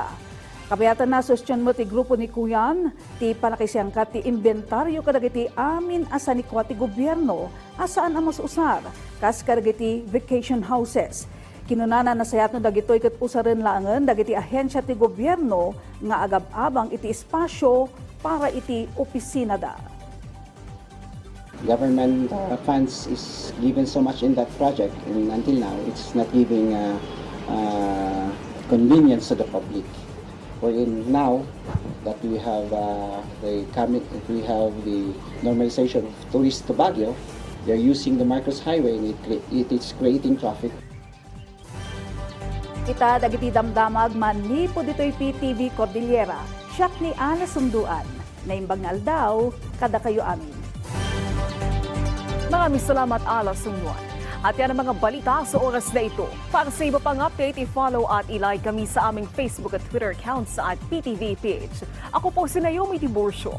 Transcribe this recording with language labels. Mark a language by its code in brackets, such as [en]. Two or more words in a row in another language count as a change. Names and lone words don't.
[ilo] Kapayatan na sustyon mo ti grupo ni Kuyan, ti panakisiyangkat ti inventaryo kadagiti amin asa ni kwa ti gobyerno, asaan ang mas usar, kas kadagiti [en] vacation houses. [ilo] Kinunana na sayat no dagitoy kat usaren laangan dagiti ahensya ti gobyerno nga agab-abang iti espasyo para iti opisina da. [en] Government funds is given so much in that project and until now it's not giving convenience to the public. Wherein now that we have the normalization of tourists to Baguio, they're using the Marcos Highway and it is creating traffic. [ilo] Kita dagiti damdamag manipo ditoy PTV Cordillera, siyak ni Ana Sunduan, naimbangal daw kada kayo amin. [tl] Maraming salamat Ala Sunduan. At yan ang mga balita sa oras na ito. Para sa iba pang update, i-follow at i-like kami sa aming Facebook at Twitter accounts at PTV page. Ako po si Naomi Tiburcio.